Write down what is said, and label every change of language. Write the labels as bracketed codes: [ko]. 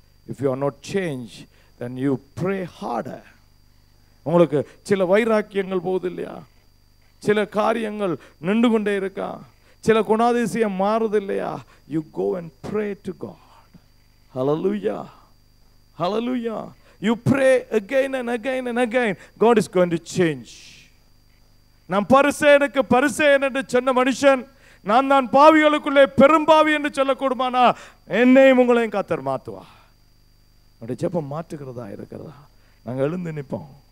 [en] If you are not changed, then you pray harder. [ta] உங்களுக்கு சில வைராக்கியங்கள் போகுது இல்லையா, சில காரியங்கள் நின்று கொண்டே இருக்கா, சில குணாதிசயம் மாறுது இல்லையா, [en] you go and pray to God. Hallelujah. Hallelujah. You pray again and again and again. God is going to change. [ta] நான் பரிசேயனுக்கு பரிசேயன் என்று சொன்ன மனுஷன், நான் தான் பாவிகளுக்குள்ளே பெரும்பாவி என்று சொல்லக்கூடுமானா, என்னையும் உங்களையும் கர்த்தர் மாத்துவா. நம்முடைய ஜெபம் மாற்றுகிறதா இருக்கிறதா? நாங்கள் எழுந்து நிற்போம்.